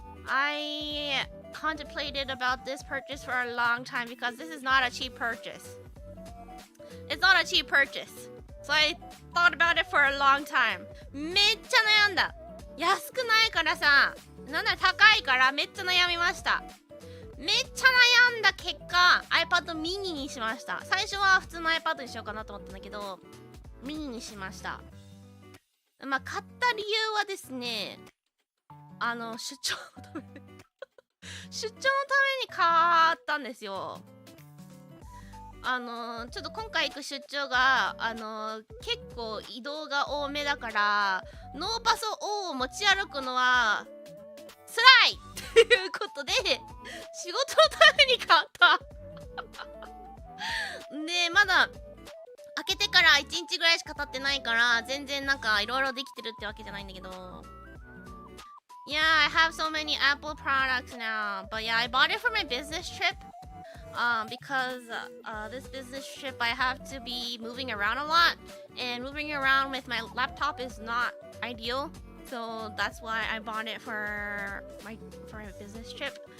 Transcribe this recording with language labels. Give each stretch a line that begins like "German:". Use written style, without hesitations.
English: I contemplated about this purchase for a long time because this is not a cheap purchase. It's not a cheap purchase. So I thought about it for a long time.
Japanese: めっちゃ悩んだ。安くないからさ、なんなら高いからめっちゃ悩みました。めっちゃ悩んだ結果 iPad mini にしました。最初は普通の iPad にしようかなと思ったんだけど、ミニにしました。まあ買った理由はですね、出張のため出張のために買ったんですよ。ちょっと今回行く出張が結構移動が多めだから、ノーパソ O を持ち歩くのは辛いということで仕事のために買ったで、まだ開けてから1日ぐらいしか経ってないから全然なんかいろいろできてるってわけじゃないんだけど、
English: Yeah, I have so many Apple products now. But yeah, I bought it for my business trip. Because this business trip I have to be moving around a lot, and moving around with my laptop is not ideal. So that's why I bought it for my business trip.